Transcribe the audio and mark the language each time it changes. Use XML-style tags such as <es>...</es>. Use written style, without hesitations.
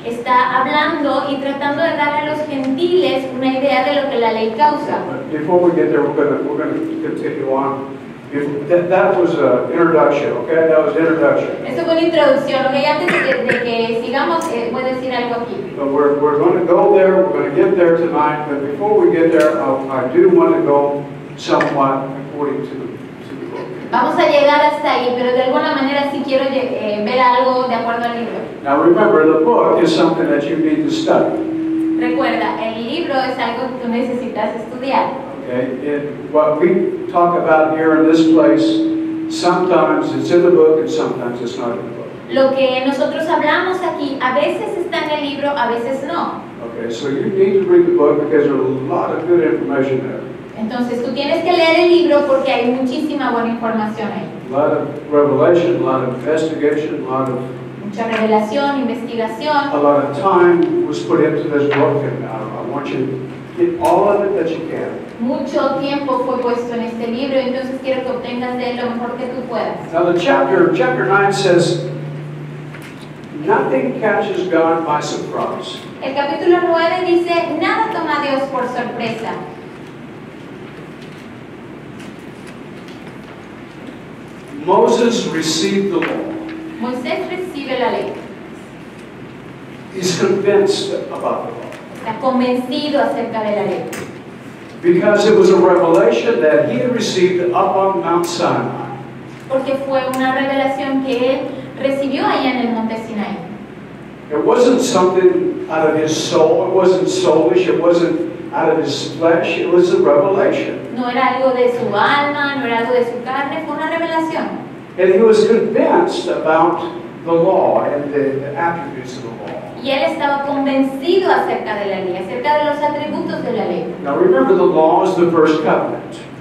<es>está hablando y tratando de darle a los gentiles una idea de lo que la ley causa.</es> <en>But before we get there, we're going to continue on. That was an introduction, okay? That was introduction.</en> <es>Eso fue una introducción, ¿ok? Antes de que sigamos, voy a decir algo aquí.</es> <en>But we're going to go there. We're going to get there tonight. But before we get there, I do want to go somewhat according to the book.</en> <es>Vamos a llegar hasta ahí, pero de alguna manera sí quiero ver algo de acuerdo al libro.</es> <en>Now remember, the book is something that you need to study.</en> <es>Recuerda, el libro es algo que tú necesitas estudiar.</es> <en>Okay? What we talk about here in this place Sometimes it's in the book and sometimes it's not in the book.</en> <es>Lo que nosotros hablamos aquí, a veces está en el libro, a veces no.</es> <en>Okay, so you need to read the book because there's a lot of good information there.</en> <es>Entonces tú tienes que leer el libro porque hay muchísima buena información ahí.</es> <en>A lot of revelation, a lot of investigation, a lot of</en> <es>Mucha revelación, investigación.</es> <en>a lot of time was put into this book, and I want you to get all of it that you can.</en> <es>Mucho tiempo fue puesto en este libro, entonces quiero que obtengas de él lo mejor que tú puedas.</es> <en>Now the chapter 9 says, nothing catches God by surprise.</en> <es>El capítulo 9 dice, nada toma a Dios por sorpresa.</es> <en>Moses received the law.</en> <es>Moisés recibe la ley.</es> <en>He's convinced about the law.</en> <es>Está convencido acerca de la ley.</es> <en>Because it was a revelation that he had received up on Mount Sinai.</en> <es>Porque fue una revelación que él recibió allá en el monte Sinaí.</es> <en>It wasn't something out of his soul, it wasn't soulish, it wasn't out of his flesh, it was a revelation.</en> <es>No era algo de su alma, no era algo de su carne, fue una revelación.</es> <en>And he was convinced about the law and the attributes of the law.</en> <es>Y él estaba convencido acerca de la ley, acerca de los atributos de la ley.</es> <en>Now remember, the law is the first covenant.</en>